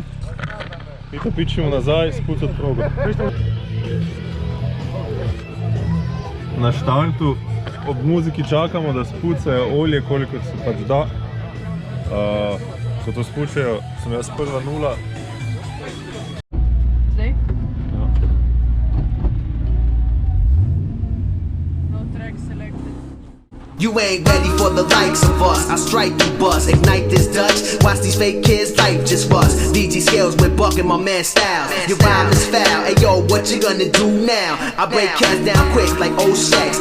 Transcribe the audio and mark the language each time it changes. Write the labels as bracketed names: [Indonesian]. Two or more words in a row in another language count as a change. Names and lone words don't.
[Slovenian] Mi to pičimo nazaj, spucati progo. Na štartu ob muziki čakamo, da spucajo olje, koliko se pač da. Ko to spučajo, sem jaz prva nula. Zdaj? Ja. [English] No track selected. You ain't ready for the likes of us. I strike you bust, ignite this Dutch. Watch these fake kids, life just bust. DG Scales with Buck and my man Styles. Your rhyme is foul. Hey yo, what you gonna do now? I break cats down quick like old shacks.